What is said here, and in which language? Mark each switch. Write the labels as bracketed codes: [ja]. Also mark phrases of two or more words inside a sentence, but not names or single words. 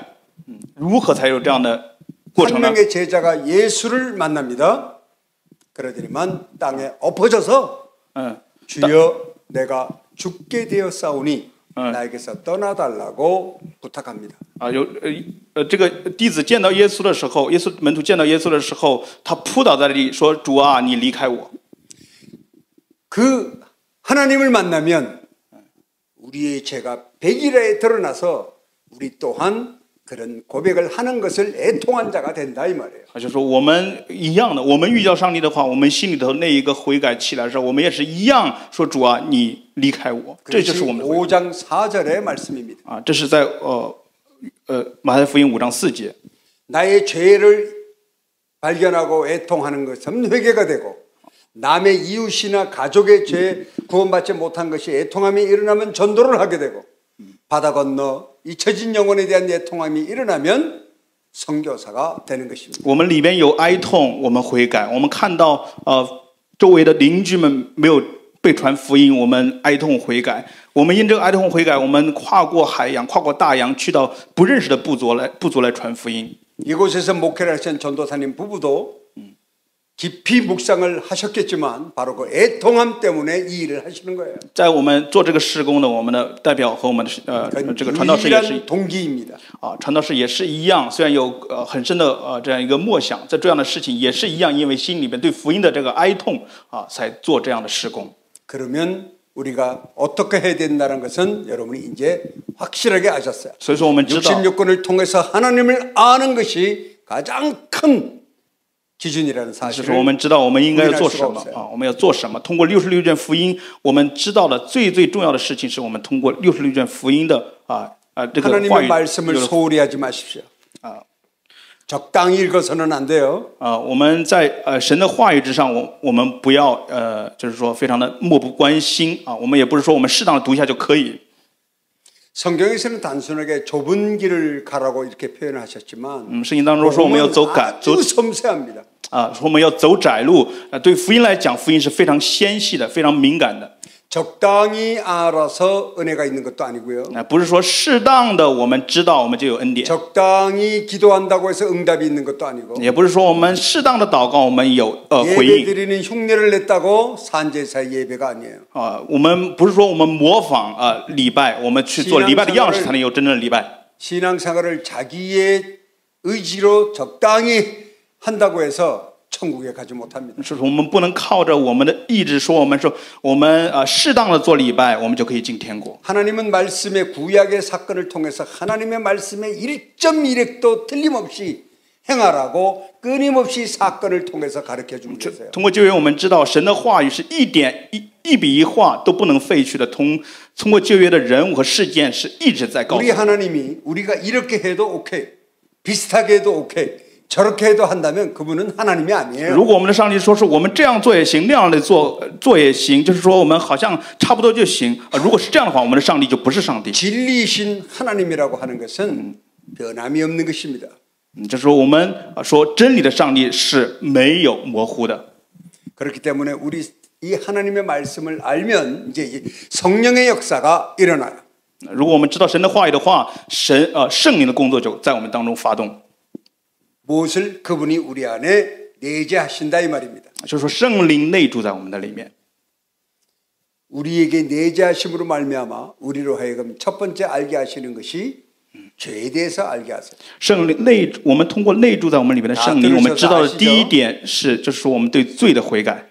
[zh] 如何才有这样的过程呢？ [ko] 한 명의 제자가 예수를 만납니다. 그러더니만 땅에 엎어져서 주여 내가 죽게 되었사오니 나에게서 떠나달라고 부탁합니다. [zh] 这个弟子见到耶稣的时候，耶稣门徒见到耶稣的时候，他扑倒在那里说：“主啊，你离开我。” [ko] 그 하나님을 만나면 우리의 죄가 백일에 드러나서 우리 또한 그런 고백을 하는 것을 애통한 자가 된다 이 말이에요. [zh] 就是说我们一样的，我们遇到上帝的话，我们心里头那一个悔改起来的时候，我们也是一样说主啊，你离开我，这就是我们的悔改。 [ko] 5장 4절의 말씀입니다. [zh] 这是在马太福音5章4节。 [ko] 나의 죄를 발견하고 애통하는 것은 회개가 되고 남의 이웃이나 가족의 죄 구원받지 못한 것이 애통함이 일어나면 전도를 하게 되고 바다 건너 잊혀진 영혼에 대한 애통함이 일어나면 선교사가 되는 것입니다. [zh] 我们里边有哀痛，我们悔改。我们看到周围的邻居们没有被传福音，我们哀痛悔改。我们因这个哀痛悔改，我们跨过海洋，跨过大洋，去到不认识的部族来传福音。 [ko] 이곳에서 목회를 하신 전도사님 부부도 깊이 묵상을 하셨겠지만 바로 그 애통함 때문에 이 일을 하시는 거예요. [zh] 在我们做这个事工的，我们的代表和我们的这个传道士也是 [ko] 동기입니다. [zh] 传道士也是一样，虽然有很深的这样一个默想，在这样的事情也是一样，因为心里边对福音的这个哀痛才做这样的事工。 [ko] 그러면 우리가 어떻게 해야 된다는 것은 여러분이 이제 확실하게 아셨어요. [zh] 所以说我们知道 [ko] 66권을 통해서 하나님을 아는 것이 가장 큰 기준이라는 [zh] 就是 [ko] 사실을 [zh] 我们知道我们应该要做什么我们要做什么。通过66卷福音，我们知道的最重要的事情是我们通过66卷福音的这个话 [ko] 하나님의 [zh] 语 [ko] 말씀을 [zh] 有了 [ko] 소홀히 하지 마십시오. 적당히 읽어서는 안 돼요. [zh] 我们在神的话语之上，我们不要就是说非常的漠不关心啊，我们也不是说我们适当的读一下就可以。 [ko] 성경에서는 단순하게 좁은 길을 가라고 이렇게 표현하셨지만 [zh] 圣经当中说我们要走 [ko] 아주 섬세합니다. [zh] 说我们要走窄路。对福音来讲，福音是非常纤细的，非常敏感的。 [ko] 적당히 알아서 은혜가 있는 것도 아니고요. [zh] 不是说适当的我们知道我们就有恩典， [ko] 적당히 기도한다고 해서 응답이 있는 것도 아니고 [zh] 也不是说我们适当的祷告我们有回 [ko] 예배 [zh] 应。 [ko] 드리는 흉내를 냈다고 산제사의 예배가 아니에요. [zh] 我们不是说我们模仿礼拜，我们去做礼拜的样式才能有真正的礼拜。 [ko] 신앙생활을 자기의 의지로 적당히 한다고 해서 천국에 가지 못합니다. [zh] 是我们不能靠着我们的意志说我们适当的做礼拜，我们就可以进天国。 [ko] 하나님은 말씀의 구약의 사건을 통해서 하나님의 말씀의 1.1획도 틀림없이 행하라고 끊임없이 사건을 통해서 가르쳐 주고 계세요. [zh] 通过旧约，我们知道神的话语是一笔一画都不能废去的。通过旧约的人物和事件是一直在告诉 [ko] 우리 [zh] 我们。 [ko] 하나님이 우리가 이렇게 해도 오케이, 비슷하게 해도 오케이, 저렇게 해도 한다면 그분은 하나님이 아니에요. [zh] 如果我们的上帝说是我们这样做也行，那样的做也行，就是说我们好像差不多就行。如果是这样的话，我们的上帝就不是上帝。 [ko] 진리이신 하나님이라고 하는 것은 변함이 없는 것입니다. [zh] 就是说我们说真理的上帝是没有模糊的。 [ko] 그렇기 때문에 우리 이 하나님의 말씀을 알면 이제 이 성령의 역사가 일어나요. [zh] 如果我们知道神的话语的话，圣灵的工作就在我们当中发动。 [ko] 무엇을 그분이 우리 안에 내재하신다 이 말입니다. [zh] 就是说圣灵内住在我们的里面。 [ko] 우리에게 내재하심으로 말미암아 우리로 하여금 첫 번째 알게 하시는 것이 죄에 대해서 알게 하세요. [zh] 圣灵我们通过内住在我们里面的圣灵，我们知道的第一点是，就是说我们对罪的悔改。